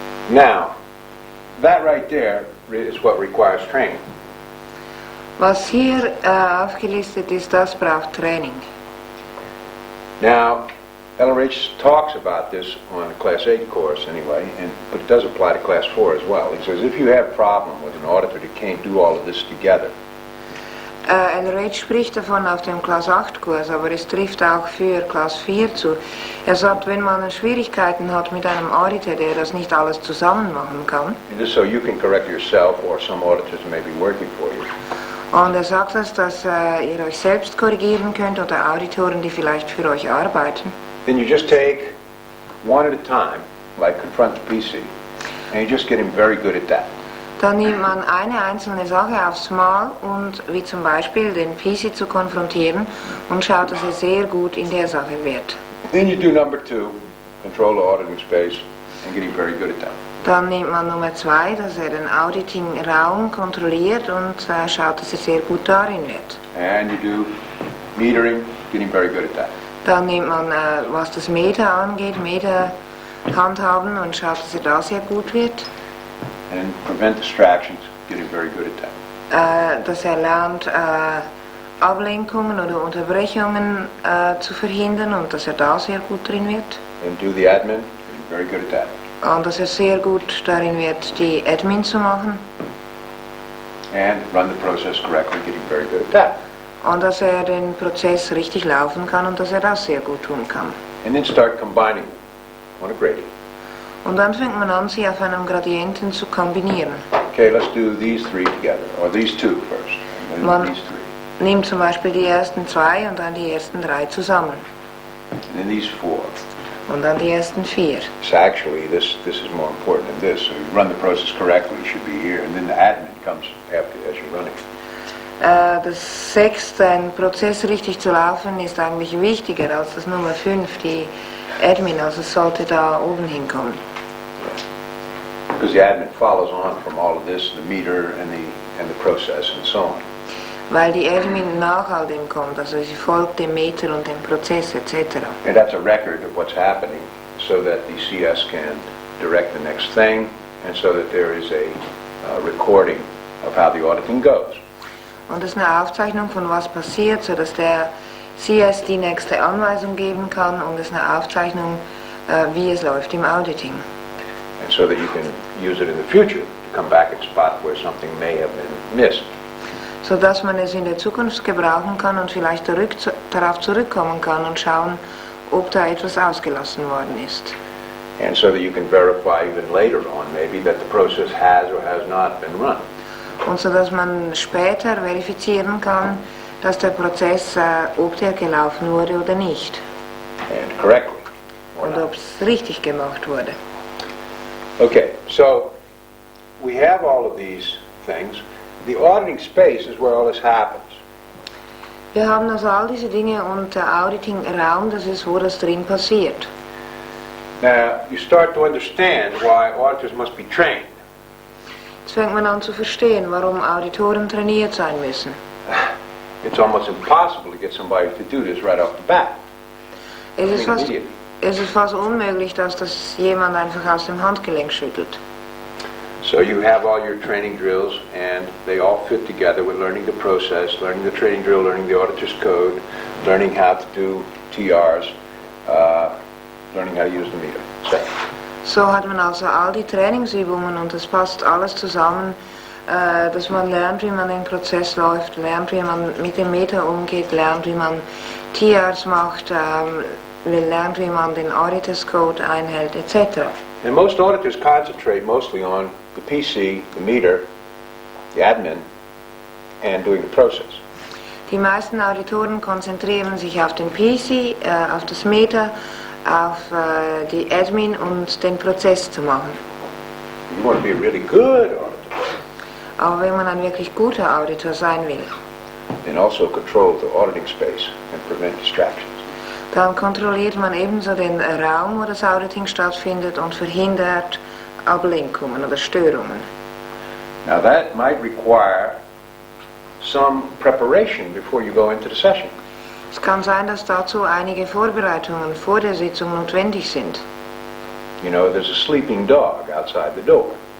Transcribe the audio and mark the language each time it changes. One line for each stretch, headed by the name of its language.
English: Now, that right there is what requires training.
German: Was hier aufgelistet ist, das braucht Training.
English: Now, LRH talks about this on the Class 8 course anyway, but it does apply to Class 4 as well. He says if you have a problem with an auditor that can't do all of this together,
German: LRH spricht davon auf dem Class 8 Kurs, aber es trifft auch für Class 4 zu. Er sagt, wenn man Schwierigkeiten hat mit einem Auditor, der das nicht alles zusammen machen kann,
English: just so you can correct yourself or some auditors may be working for you.
German: Und er sagt das, dass ihr euch selbst korrigieren könnt oder Auditoren, die vielleicht für euch arbeiten.
English: Then you just take one at a time, like confront the PC, and you just get him very good at that.
German: Dann nimmt man eine einzelne Sache aufs Mal und wie zum Beispiel den PC zu konfrontieren und schaut, dass er sehr gut in der Sache wird.
English: Then you do number 2, control the auditing space, and get him very good at that.
German: Dann nimmt man Nummer 2, dass er den Auditing-Raum kontrolliert und schaut, dass er sehr gut darin wird.
English: And you do metering, get him very good at that.
German: Dann nimmt man, was das Meter angeht, Meter handhaben und schaut, dass er da sehr gut wird.
English: And prevent distractions, get him very good at that.
German: Dass er lernt, Ablenkungen oder Unterbrechungen zu verhindern und dass er da sehr gut drin wird.
English: And do the admin, get him very good at that.
German: Und dass er sehr gut darin wird, die Admin zu machen.
English: And run the process correctly, get him very good at that.
German: Und dass er den Prozess richtig laufen kann und dass er das sehr gut tun kann.
English: And then start combining on a gradient.
German: Und dann fängt man an, sie auf einem Gradienten zu kombinieren.
English: Okay, let's do these 3 together, or these 2 first, and then
German: Man
English: these 3.
German: nimmt zum Beispiel die ersten 2 und dann die ersten 3 zusammen.
English: And then these 4.
German: Und dann die ersten 4.
English: So actually, this is more important than this. So you run the process correctly, it should be here, and then the admin comes after as you're running.
German: Das 6, ein Prozess richtig zu laufen, ist eigentlich wichtiger als das Nummer 5, die Admin, also es sollte da oben hinkommen.
English: Because the admin follows on from all of this, the meter and the process and so on.
German: Weil die Admin nach all dem kommt, also sie folgt dem Meter und dem Prozess etc.
English: And that's a record of what's happening so that the CS can direct the next thing and so that there is a recording of how the auditing goes.
German: Und das ist eine Aufzeichnung von was passiert, sodass der CS die nächste Anweisung geben kann und es ist eine Aufzeichnung, wie es läuft im Auditing.
English: And so that you can use it in the future to come back and spot where something may have been missed.
German: Sodass man es in der Zukunft gebrauchen kann und vielleicht darauf zurückkommen kann und schauen, ob da etwas ausgelassen worden ist.
English: And so that you can verify even later on maybe that the process has or has not been run.
German: Und so dass man später verifizieren kann, dass der Prozess, ob der gelaufen wurde oder nicht.
English: And correctly.
German: Und ob es richtig gemacht wurde.
English: Okay, so we have all of these things. The auditing space is where all this happens.
German: Wir haben also all diese Dinge und der Auditing-Raum, das ist, wo das drin passiert.
English: Now, you start to understand why auditors must be trained.
German: Jetzt fängt man an zu verstehen, warum Auditoren trainiert sein müssen.
English: It's almost impossible to get somebody to do this right off the bat.
German: Es ist
English: Immediately.
German: fast unmöglich, dass das jemand einfach aus dem Handgelenk schüttelt.
English: So you have all your training drills, and they all fit together with learning the process, learning the training drill, learning the auditor's code, learning how to do TRs, learning how to use the meter.
German: So hat man also all die Trainingsübungen und das passt alles zusammen, dass man lernt, wie man den Prozess läuft, lernt, wie man mit dem Meta umgeht, lernt, wie man TRs macht, lernt, wie man den Auditors Code einhält, etc.
English: And most auditors concentrate mostly on the PC, the meter, the admin, and doing the process.
German: Die meisten Auditoren konzentrieren sich auf den PC, auf das Meta, auf die Admin und den Prozess zu machen.
English: You want to be a really good auditor.
German: Aber wenn man ein wirklich guter Auditor sein will,
English: And also control the auditing space and prevent distractions.
German: dann kontrolliert man ebenso den Raum, wo das Auditing stattfindet und verhindert Ablenkungen oder Störungen.
English: Now that might require some preparation before you go into the session.
German: Es kann sein, dass dazu einige Vorbereitungen vor der Sitzung notwendig sind.
English: You know, there's a sleeping dog outside the door.